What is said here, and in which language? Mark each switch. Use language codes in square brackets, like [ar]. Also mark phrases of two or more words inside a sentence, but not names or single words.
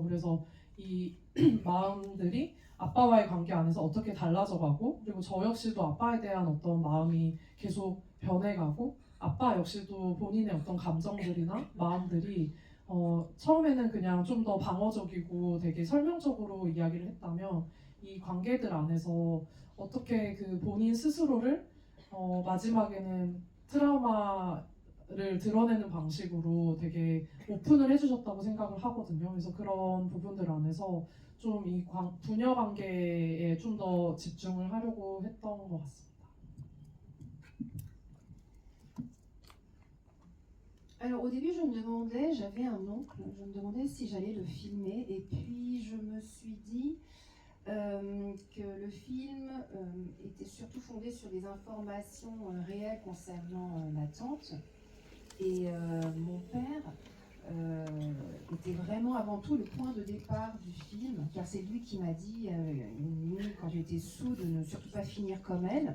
[ko] 그래서 이 마음들이 아빠와의 관계 안에서 어떻게 달라져가고, 그리고 저 역시도 아빠에 대한 어떤 마음이 계속 변해가고, 아빠 역시도 본인의 어떤 감정들이나 마음들이 처음에는 그냥 좀 더 방어적이고 되게 설명적으로 이야기를 했다면 이 관계들 안에서 어떻게 그 본인 스스로를 마지막에는 트라우마를 드러내는 방식으로 되게 오픈을 해주셨다고 생각을 하거든요. 그래서 그런 부분들 안에서 좀 이 부녀 관계에 좀 더 집중을 하려고 했던 것 같습니다. [fr] Alors au début je me demandais, j'avais un oncle, je me demandais si j'allais le filmer et puis je me suis dit que le film était surtout fondé sur des informations réelles concernant ma tante et mon père était vraiment avant tout le point de départ du film car c'est lui qui m'a dit une nuit quand j'étais sous de ne surtout pas finir comme elle.